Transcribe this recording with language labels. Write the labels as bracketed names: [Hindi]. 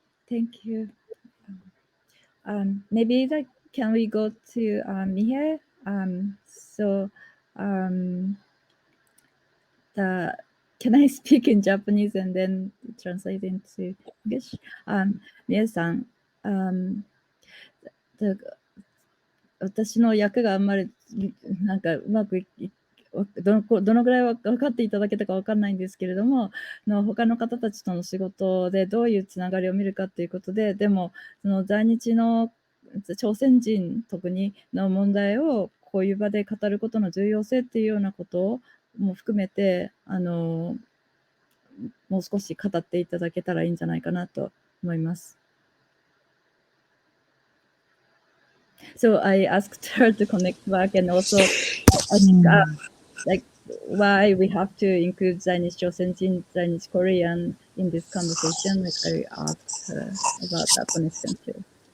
[English] Thank you. Maybe can we go to Mihye? So can I speak in Japanese and then translate into English? [Japanese] Mihye-san, 私の役があんまりなんかうまくどのぐらい分かっていただけたか分かんないんですけれども、他の方たちとの仕事でどういうつながりを見るかということで、でもその在日の朝鮮人特にの問題をこういう場で語ることの重要性っていうようなことも含めてもう少し語っていただけたらいいんじゃないかなと思います。 [English] So I asked her to connect back and also ask like why we have to include Zainichi Chosenjin, Zainichi Korean in this conversation. Like I asked her about that connection too.